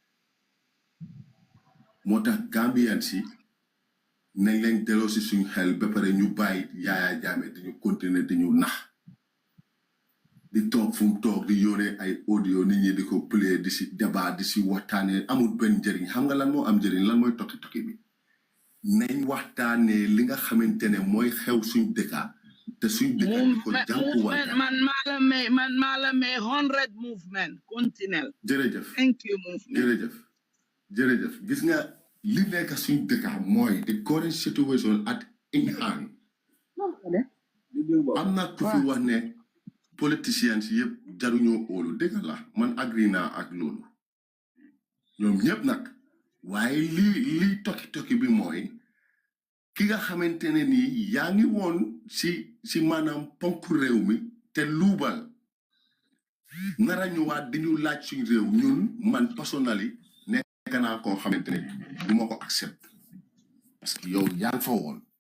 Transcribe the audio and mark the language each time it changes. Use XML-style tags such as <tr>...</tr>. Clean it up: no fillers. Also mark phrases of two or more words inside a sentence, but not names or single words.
<wo>bari moo tax Gambian si nañ leen delloo si suñu xel ba pare ñu bàyyi Yaya Jammeh di ñu continuer di ñu nax di toog fu mu toog di yónnee ay audio nit ñi di ko play di si débat di si waxtaanee amul benn njëriñ xam nga lan moo am njëriñ lan mooy tokki bi nañ waxtaanee li nga xamante ne mooy xew suñ dëkka te suñ dëkka di ko jànkuwante man maa la may 100 movement continuel jërëjëf</wo> <en>thank you movement</en> <wo>jërëjëf gis nga li nekk suñ dëkka mooy</wo> <en>the current situation at in hand</en> <wo>am na ku fi wax ne politicians yëpp jaruñoo óolu dëgg la man agree naa ak loolu ñoom ñëpp nag waaye lii tokki bi mooy ki nga xamante ne nii yaa ngi woon si maanaam ponk réew mi te luubal nara ñëwaat di ñu laaj suñ réew ñun man personnally nekk naa koo xamante ne du ma ko accept</wo> <fr>parce que</fr> <wo>yow yaa ngi fa woon</wo>